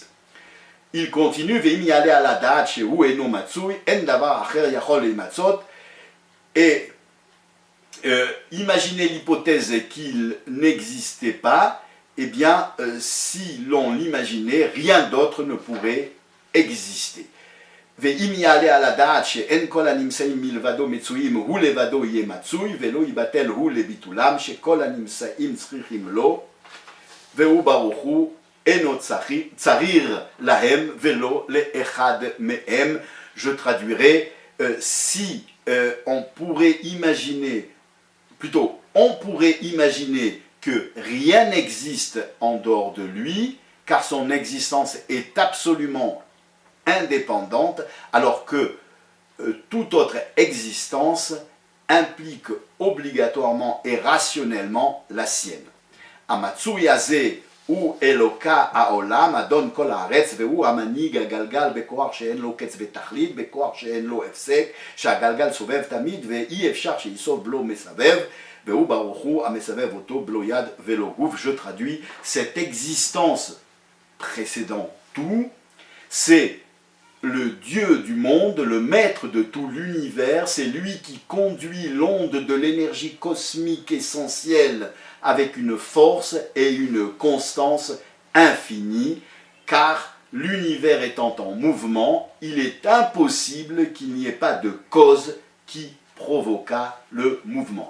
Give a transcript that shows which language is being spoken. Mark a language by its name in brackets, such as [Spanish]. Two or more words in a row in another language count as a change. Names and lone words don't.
[French] Il continue, et imaginez l'hypothèse qu'il n'existait pas, eh bien, si l'on l'imaginait, rien d'autre ne pourrait exister. [Hebrew] ואם יעלה על הדעת שאין כל הנמצאים מלבדו מצויים הוא לבדו יהיה מצוי ולא יבטל הוא לביטולם שכל הנמצאים צריכים לו והוא ברוך הוא אינו צריך להם ולא לאחד מהם. [French] Je traduirai, si on pourrait imaginer, plutôt on pourrait imaginer que rien n'existe en dehors de lui car son existence est absolument indépendante, alors que toute autre existence implique obligatoirement et rationnellement la sienne. [Hebrew] המצוי הזה הוא אלוה העולם אדון כל הארץ והוא המנהיג הגלגל בכח שאין לו קץ ותכלית בכח שאין לו הפסק שהגלגל סובב תמיד ואי אפשר שיסוב בלו מסבב והוא ברוך הוא המסבב אותו בלו יד ולא גוף. [French] Je traduis, cette existence précédant tout, c'est le Dieu du monde, le maître de tout l'univers, c'est lui qui conduit l'onde de l'énergie cosmique essentielle avec une force et une constance infinie, car l'univers étant en mouvement, il est impossible qu'il n'y ait pas de cause qui provoqua le mouvement.